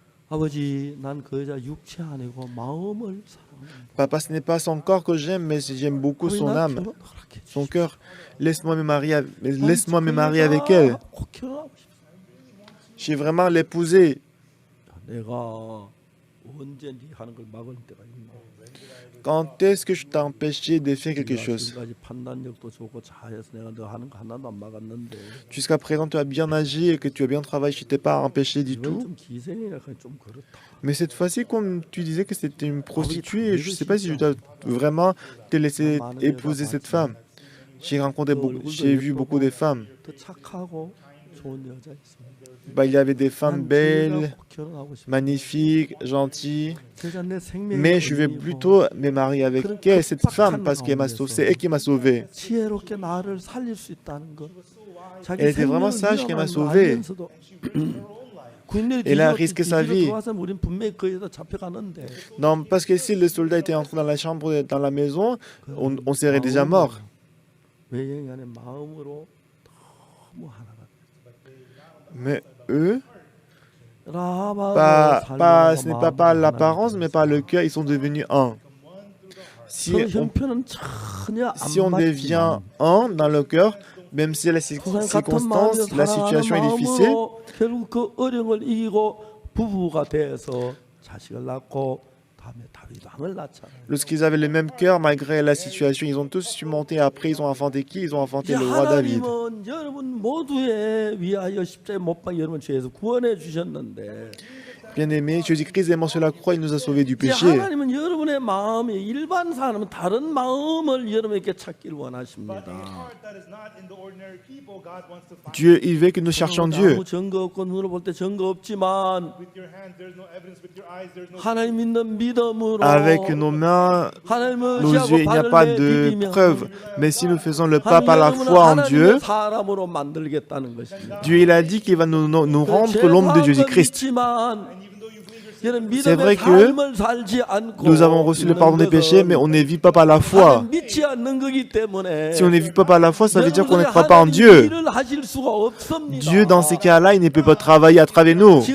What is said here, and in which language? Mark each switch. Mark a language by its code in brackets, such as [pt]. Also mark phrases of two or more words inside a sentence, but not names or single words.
[fr] Papa, ce n'est pas son corps que j'aime, mais j'aime beaucoup son âme, son cœur. Laisse-moi me marier avec elle. Je vais vraiment l'épouser. [ko] 언제 네 하는 걸 막을 때가 있나? [fr] Quand est-ce que je t'ai empêché de faire quelque chose? [ko] 지금까지 판단력도 좋고 잘해서 내가 너 하는 거 하나도 안 막았는데 [fr] Jusqu'à présent, tu as bien agi et que tu as bien travaillé, je ne t'ai pas empêché du [ko] 이건 [fr] tout. [ko] 좀 기생이라 좀 그렇다. [fr] Mais cette fois-ci, comme tu disais que c'était une prostituée, je ne sais pas si je dois vraiment te laisser épouser cette femme. J'ai vu beaucoup de femmes. [ko] 더 착하고 좋은 여자 있습니다. [fr] Bah, il y avait des femmes [ko] 난 [fr] belles, [ko] 꼭 결혼하고 싶어. [fr] magnifiques, gentilles. [ko] 제가 내 생명의 [fr] Mais je vais [ko] 은인이고 [fr] plutôt me marier avec elle, cette femme, parce qu'elle m'a sauvé. C'est elle qui m'a sauvé. [ko] 지혜롭게 나를 살릴 수 있다는 것. 자기 [fr] Elle était vraiment [ko] 생명을 [fr] sage qu'elle m'a [ko] 위험한 걸 [fr] sauvé. [ko] 알면서도 군인들이 [fr] Elle a [ko] 뒤집어 [fr] risqué sa vie. [ko] 들어와서 우린 분명히 거기다 잡혀가는데 [fr] Non, parce que si le soldat était entré dans la chambre, dans la maison, on serait déjà mort. [ko] 외경이 안에 마음으로 너무 하나가 [fr] Mais eux, [ko] 라합하고 [fr] ce n'est pas par l'apparence, mais par le cœur, ils sont devenus un. Si [ko] 형편은 전혀 [fr] si on [ko] 안 [fr] devient [ko] 맞지만 [fr] un dans le cœur, même si la [ko] 같은 [fr] circonstance, [ko] 마음으로 [fr] la situation est [ko] 사랑하는 [fr] difficile, [ko] 마음으로 결국 그 어려움을 이기고 부부가 돼서 자식을 낳고 다음에 다윗 왕을 낳잖아요. [fr] lorsqu'ils avaient le même cœur, malgré la situation, ils ont tous surmonté. Après, ils ont enfanté qui? Ils ont enfanté [ko] 이제 [fr] le roi David. [ko] 하나님은 여러분 모두의 위하여 십자가에 못 박혀 여러분 죄에서 구원해 주셨는데 [fr] Bien-aimé, Jésus-Christ est mort sur la croix, il nous a sauvés du [ko] 이제 [fr] péché. [ko] 하나님은 여러분의 마음이 일반 사람은 다른 마음을 여러분에게 찾기를 원하십니다. [en] That is not in the ordinary people. God wants to find [fr] Dieu, il veut que nous cherchions Dieu. [ko] 아무 증거 없고 눈으로 볼 때 증거 없지만 [en] with your hands. There's no evidence with your eyes. There's no [ko] 하나님 믿는 믿음으로 [fr] Avec nos mains, [ko] 하나님을 [fr] nos [ko] 의지하고 [fr] yeux, il n'y a pas [ko] 발을 [fr] de [ko] 내디디면 [fr] preuve. Mais si nous faisons le pas par la [ko] 하나님은 [fr] foi en [ko] 하나님의 [fr] Dieu, [ko] 사람으로 만들겠다는 것입니다. [fr] Dieu, il a dit qu'il va nous rendre l'ombre de Jésus-Christ. C'est vrai que nous avons reçu le pardon des péchés, mais on ne vit pas par la foi. Si on ne vit pas par la foi, ça veut dire qu'on ne croit pas en Dieu. Dieu, dans ces cas-là, il ne peut pas travailler à travers nous.